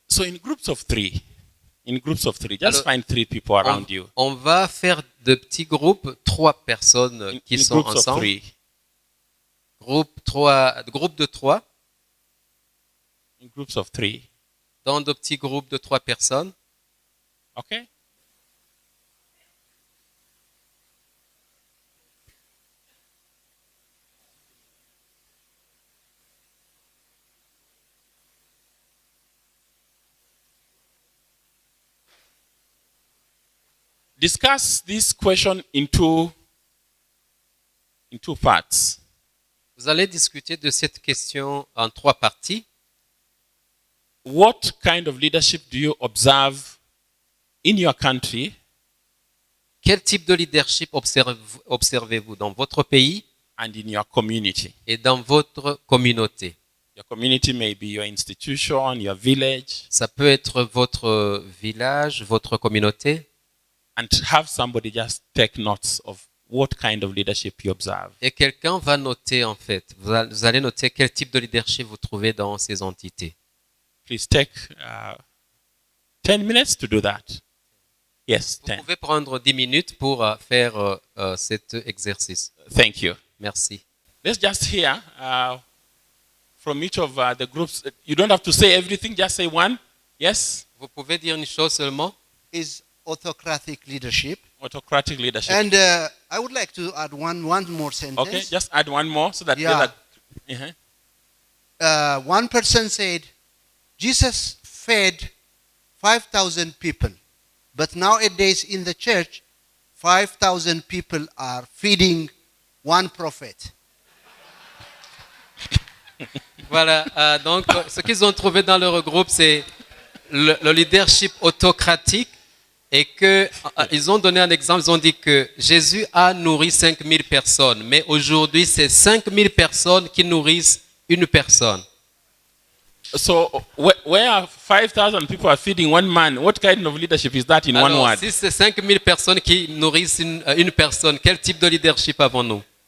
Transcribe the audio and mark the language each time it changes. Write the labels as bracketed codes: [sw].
[en] So in groups of three, just [fr] Alors, [en] find three people around you. [fr] On va faire de petits groupes, 3 personnes qui [en] In [fr] sont [en] groups of [fr] ensemble. [en] three. [fr] Groupe de 3, [en] In groups of three. [fr] dans de petits groupes de 3 personnes. [en] Okay? Discuss this question in two parts. [fr] Vous allez discuter de cette question en 3 parties. [en] What kind of leadership do you observe in your country [fr] Quel type de leadership observez-vous dans votre pays [en] and in your community? [fr] et dans votre communauté? [en] Your community may be your institution, your village, [fr] Ça peut être votre village, votre communauté, [en] and have somebody just take notes of what kind of leadership you observe. [fr] et quelqu'un va noter en fait. Vous allez noter quel type de leadership vous trouvez dans ces entités. [en] Please take 10 minutes to do that. Yes, [fr] Vous [en] 10. [fr] pouvez prendre 10 minutes pour faire cet exercice. [en] Thank you. [fr] Merci. [en] Let's just hear from each of the groups. You don't have to say everything, just say one. Yes? [fr] Vous pouvez dire une chose seulement. [en] Is autocratic leadership. Autocratic leadership. And I would like to add one more sentence. Okay, just add one more so that the Yeah. other. Uh-huh. One person said, Jesus fed 5,000 people. But nowadays in the church, 5,000 people are feeding one prophet. [fr] Voilà, donc ce qu'ils ont trouvé dans leur groupe, c'est le leadership autocratique et ils ont donné un exemple, ils ont dit que Jésus a nourri 5000 personnes, mais aujourd'hui, c'est 5000 personnes qui nourrissent une personne. [en] So where 5,000 people are feeding one man, what kind of leadership is that in one [fr] Alors, [en] word? [fr] si c'est 5000 personnes qui nourrissent une personne, quel type de leadership avons-nous?